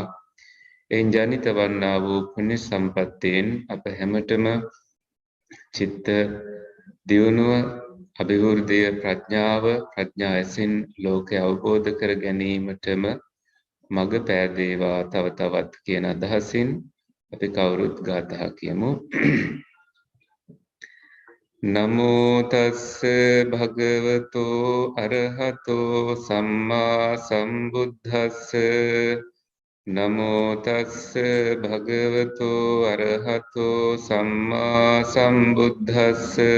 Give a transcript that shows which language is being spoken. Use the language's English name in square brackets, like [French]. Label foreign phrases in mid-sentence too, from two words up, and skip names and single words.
[Sinhala] එයින් ජනිත වන්නා වූ පුණ්‍ය සම්පත්තෙන් අප හැමතෙම චිත්ත දියුණුව, අභිවෘද්ධිය, ප්‍රඥාව, ප්‍රඥා ඇසින් ලෝකය අවබෝධ කර ගැනීමටම මඟ පෑදේවා. තව තවත් කියන අදහසින් අපි කවුරුත් ගාථා කියමු. [Pali] නමෝ තස්ස භගවතෝ අරහතෝ සම්මා සම්බුද්දස්ස. නමෝ තස්ස භගවතෝ අරහතෝ සම්මා සම්බුද්දස්ස.